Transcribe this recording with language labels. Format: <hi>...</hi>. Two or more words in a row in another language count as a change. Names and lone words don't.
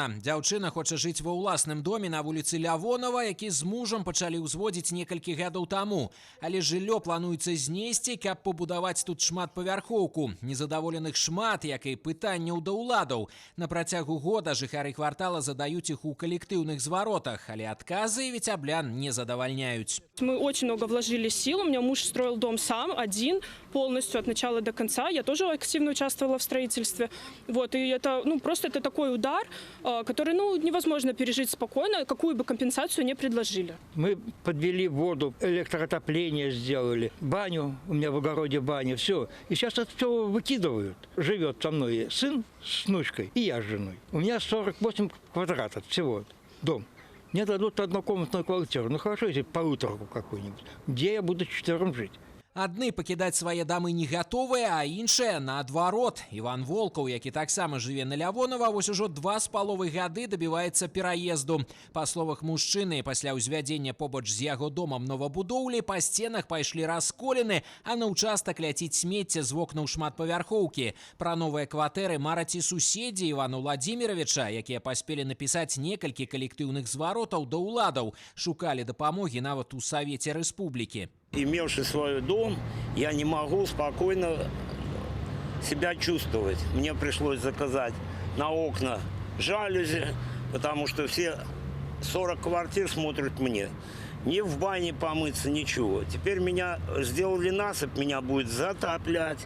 <be>Дзяўчына хоча жыць ва ўласным доме на вуліцы Лявонова, які з мужам пачалі ўзводзіць некалькі гадоў таму. Але жыллё плануецца знесці, каб пабудаваць тут шматпавярхоўку. Незадаволеных шмат, як і пытанняў да ўладаў. На працягу года жыхары квартала задаюць іх у калектыўных зваротах, але адказы віцяблян не задавальняюць.</be> <ru>Мы очень много вложили сил. У меня муж строил дом сам, один, полностью от начала до конца. Я тоже активно участвовала в строительстве. Вот, и это, просто это такой удар, который, невозможно пережить спокойно, какую бы компенсацию не предложили. Мы подвели воду, электроотопление сделали, баню, у меня в огороде баня, все. И сейчас это все выкидывают. Живет со мной сын с внучкой и я с женой. У меня 48 квадратов всего дом. Мне дадут однокомнатную квартиру. Ну хорошо, если полуторку какую-нибудь. Где я буду четвером жить?</ru> <be>Адны пакідаць свае дамы не гатовыя, а іншыя наадварот. Іван Волкаў, які таксама жыве на Лявонова, вось ужо 2,5 гады дабіваецца пераезду. Па словах мужчыны, пасля ўзвядзення побач з яго домам новабудоўлі па сценах пайшлі расколіны, а на ўчастак ляціць смецце з вокнаў шматпавярхоўкі. Пра новыя кватэры мараць і суседзі Івана Владзіміровича, якія паспелі напісаць некалькі калектыўных зваротаў да ўладаў, шукалі дапамогі нават у Савеце Рэспублікі.</be> <ru>Имевший свой дом, я не могу спокойно себя чувствовать. Мне пришлось заказать на окна жалюзи, потому что все 40 квартир смотрят мне. Ни в бане помыться, ничего. Теперь меня сделали насыпь, меня будет затоплять.</ru>